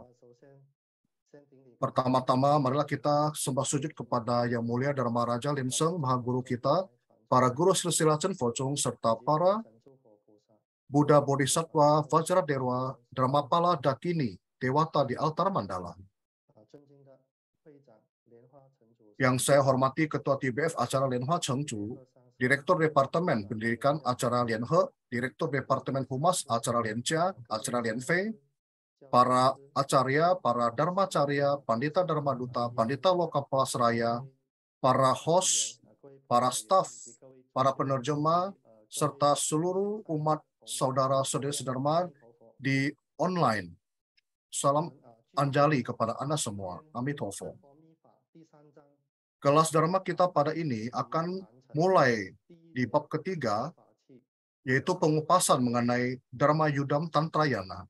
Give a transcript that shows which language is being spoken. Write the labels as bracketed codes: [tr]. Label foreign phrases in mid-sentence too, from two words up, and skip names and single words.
[id] Pertama-tama, marilah kita sembah sujud kepada Yang Mulia Dharma Raja Linseng, Maha Guru kita, para guru silsilah Chen Focung, serta para Buddha Bodhisattva, Vajradewa, Dharmapala, Dakini, Dewata di altar mandala. Yang saya hormati Ketua TBF acara Lianhua Chengchu, Direktur Departemen Pendidikan acara Lianhe, Direktur Departemen Humas acara Lianjia, acara Lianfei, para acarya, para dharmacarya, pandita dharma duta, pandita lokapala seraya, para host, para staf, para penerjemah, serta seluruh umat saudara-saudari sedharma di online. Salam Anjali kepada Anda semua. Amitofo. Kelas Dharma kita pada ini akan mulai di bab ketiga, yaitu pengupasan mengenai Dharma Yudam Tantrayana.